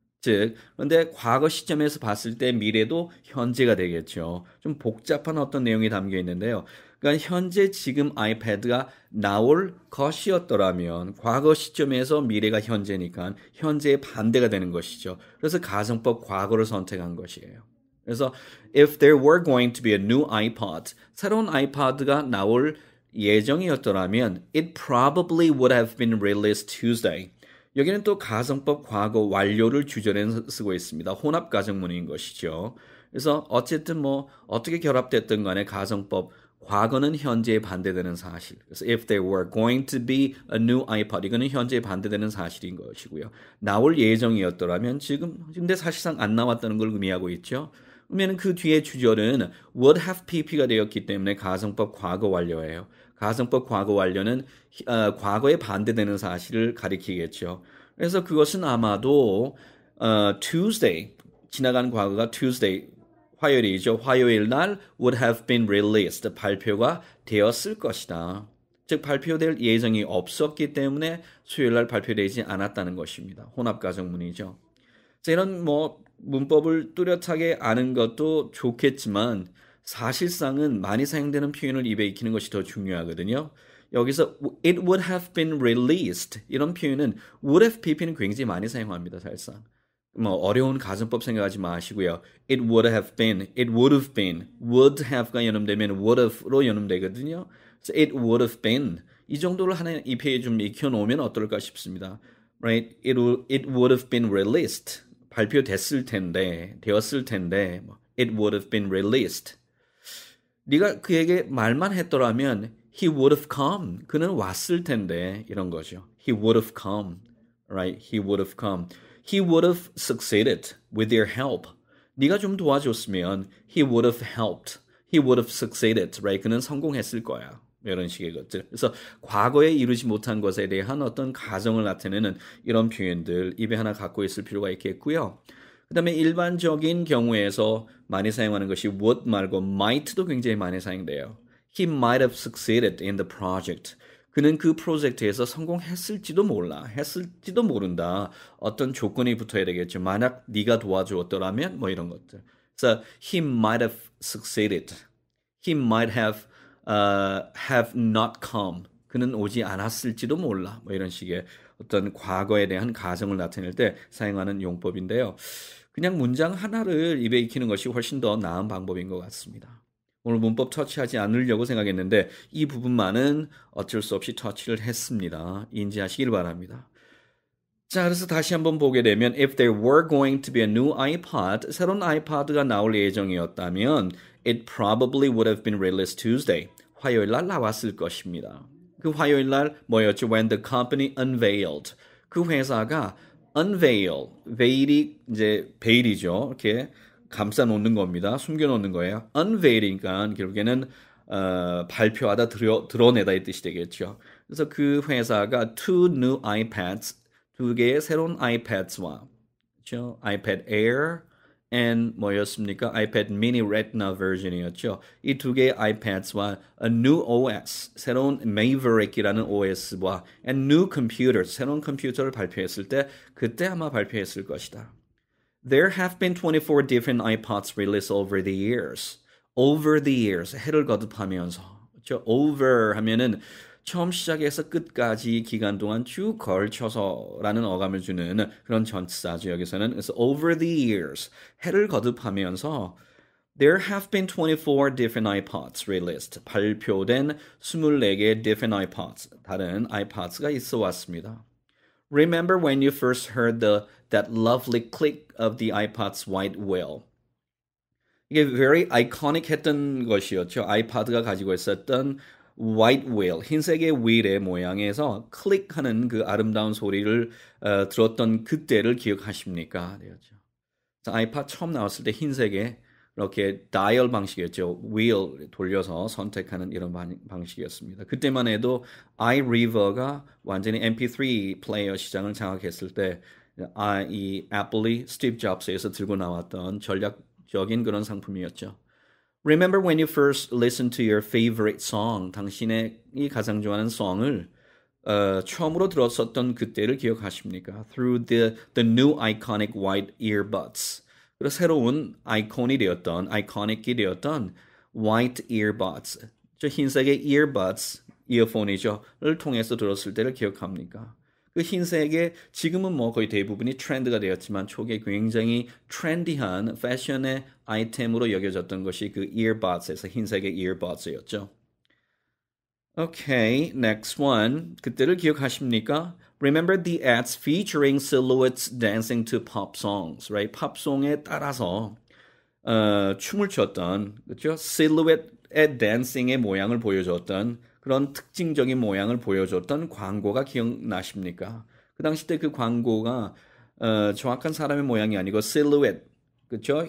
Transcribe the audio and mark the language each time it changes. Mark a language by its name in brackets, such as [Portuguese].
[Korean] 즉, 그런데 과거 시점에서 봤을 때 미래도 현재가 되겠죠. 좀 복잡한 어떤 내용이 담겨 있는데요. 그러니까 현재 지금 아이패드가 나올 것이었더라면 과거 시점에서 미래가 현재니까 현재의 반대가 되는 것이죠. 그래서 가정법 과거를 선택한 것이에요. [English] 그래서 if there were going to be a new iPod, [Korean] 새로운 아이패드가 나올 예정이었더라면 [English] it probably would have been released Tuesday. [Korean] 여기는 또 가정법 과거 완료를 주절에 쓰고 있습니다. 혼합 가정문인 것이죠. 그래서 어쨌든 어떻게 결합됐든 간에 가정법 과거는 현재에 반대되는 사실. [English] 그래서 if there were going to be a new iPod [Korean] 이거는 현재에 반대되는 사실인 것이고요. 나올 예정이었더라면 지금 근데 사실상 안 나왔다는 걸 의미하고 있죠. 그러면 그 뒤에 주절은 would have pp가 되었기 때문에 가정법 과거 완료예요. 가정법 과거 완료는 과거에 반대되는 사실을 가리키겠죠. 그래서 그것은 아마도 Tuesday, 지나간 과거가 Tuesday, 화요일이죠. 화요일 날 [English] would have been released, [Korean] 발표가 되었을 것이다. 즉 발표될 예정이 없었기 때문에 수요일 날 발표되지 않았다는 것입니다. 혼합 가정문이죠. 자, 이런 문법을 뚜렷하게 아는 것도 좋겠지만 사실상은 많이 사용되는 표현을 입에 익히는 것이 더 중요하거든요. 여기서 [English] it would have been released [Korean] 이런 표현은 would have pp는 굉장히 많이 사용합니다. 사실상 어려운 가정법 생각하지 마시고요. [English] it would have been, it would have been, would have가 [Korean] 연음되면 [English] would have로 [Korean] 연음되거든요. 그래서 [English] it would have been [Korean] 이 정도를 하나 입에 좀 익혀놓으면 어떨까 싶습니다. [English] Right? It would have been released [Korean] 발표됐을 텐데, 되었을 텐데 [English] it would have been released. [Korean] 네가 그에게 말만 했더라면 [English] he would have come. [Korean] 그는 왔을 텐데 이런 거죠. [English] He would have come. Right? He would have come. He would have succeeded with your help. [Korean] 네가 좀 도와줬으면 [English] he would have helped. He would have succeeded. Right? [Korean] 그는 성공했을 거야. 이런 식의 것들. 그래서 과거에 이루지 못한 것에 대한 어떤 가정을 나타내는 이런 표현들 입에 하나 갖고 있을 필요가 있겠고요. 그 다음에 일반적인 경우에서 많이 사용하는 것이 would 말고 might도 굉장히 많이 사용돼요. [English] He might have succeeded in the project. [Korean] 그는 그 프로젝트에서 성공했을지도 몰라. 했을지도 모른다. 어떤 조건이 붙어야 되겠죠. 만약 네가 도와주었더라면 뭐 이런 것들. [English] So he might have succeeded. He might have not come. [Korean] 그는 오지 않았을지도 몰라. 뭐 이런 식의 어떤 과거에 대한 가정을 나타낼 때 사용하는 용법인데요. 그냥 문장 하나를 입에 익히는 것이 훨씬 더 나은 방법인 것 같습니다. 오늘 문법 터치하지 않으려고 생각했는데 이 부분만은 어쩔 수 없이 터치를 했습니다. 인지하시길 바랍니다. [English] 자, 그래서 다시 한번 보게 되면 if there were going to be a new iPod, [Korean] 새로운 아이팟가 나올 예정이었다면 [English] it probably would have been released Tuesday. [Korean] 화요일 날 나왔을 것입니다. 그 화요일 날 뭐였죠? [English] When the company unveiled. [Korean] 그 회사가 unveil, veil이 이제 베일이죠. 이렇게 감싸 놓는 겁니다. 숨겨 놓는 거예요. unveil이니까 결국에는 발표하다 드러내다 이 뜻이 되겠죠. 그래서 그 회사가 [English] two new iPads, [Korean] 두 개의 새로운 iPads와 그렇죠? [English] iPad Air and [Korean] 뭐였습니까? [English] iPad mini retina version이었죠. [Korean] 이 두 개의 iPads와 a new OS, 새로운 Maverick이라는 OS와 [English] and new computers, [Korean] 새로운 컴퓨터를 발표했을 때 그때 아마 발표했을 것이다. [English] There have been 24 different iPods released over the years. Over the years, [Korean] 해를 거듭하면서. 그렇죠? Over 하면은 처음 시작해서 끝까지 기간 동안 쭉 걸쳐서라는 어감을 주는 그런 전치사죠. [English] 여기서는 그래서 over the years, [Korean] 해를 거듭하면서 [English] There have been 24 different iPods released. [Korean] 발표된 24개의 different iPods, 다른 iPods가 있어 왔습니다. [English] Remember when you first heard that lovely click of the iPod's white wheel. [Korean] 이게 [English] very iconic [Korean] 했던 것이었죠. 아이팟가 가지고 있었던 white wheel, 흰색의 wheel의 모양에서 클릭하는 그 아름다운 소리를 들었던 그때를 기억하십니까? 되었죠. 아이팟 처음 나왔을 때 흰색의 이렇게 다이얼 방식이었죠. wheel 돌려서 선택하는 이런 방식이었습니다. 그때만 해도 iRiver가 완전히 MP3 플레이어 시장을 장악했을 때 이 애플이 스티브 잡스에서 들고 나왔던 전략적인 그런 상품이었죠. [English] Remember when you first listened to your favorite song, [Korean] 당신의 이 가장 좋아하는 song을 처음으로 들었었던 그때를 기억하십니까? [English] Through the new iconic white earbuds. [Korean] 그리고 새로운 아이콘이 되었던, 아이코닉이 되었던 [English] white earbuds, [Korean] 저 흰색의 earbuds, 이어폰이죠,를 통해서 들었을 때를 기억합니까? 그 흰색의 지금은 뭐 거의 대부분이 트렌드가 되었지만 초기에 굉장히 트렌디한 패션의 아이템으로 여겨졌던 것이 그 earbuds에서 흰색의 earbuds였죠. [English] Okay, next one. [Korean] 그때를 기억하십니까? [English] Remember the ads featuring silhouettes dancing to pop songs, right? [Korean] 팝송에 따라서 춤을 췄던, 그렇죠? silhouette의 dancing의 모양을 보여줬던 그런 특징적인 모양을 보여줬던 광고가 기억나십니까? 그 당시 때 그 광고가 정확한 사람의 모양이 아니고 silhouette, 그렇죠?